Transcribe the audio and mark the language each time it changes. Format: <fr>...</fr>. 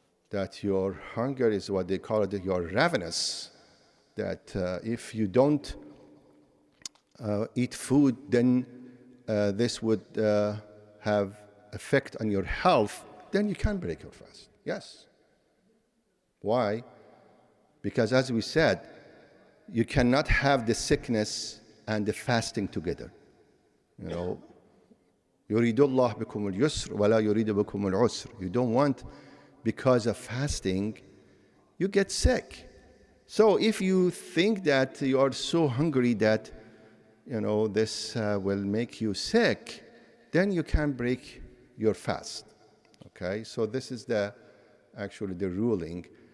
<en>that your hunger is what they call it, you're ravenous, that if you don't eat food, then this would have effect on your health, then you can break your fast. Yes. Why? Because as we said, you cannot have the sickness and the fasting together.</en> <ar>يريد الله بكم اليسر ولا يريد بكم العسر.</ar> <en>You don't want, because of fasting, you get sick. So if you think that you are so hungry that this will make you sick, then you can break your fast. Okay, so this is actually the ruling.</en>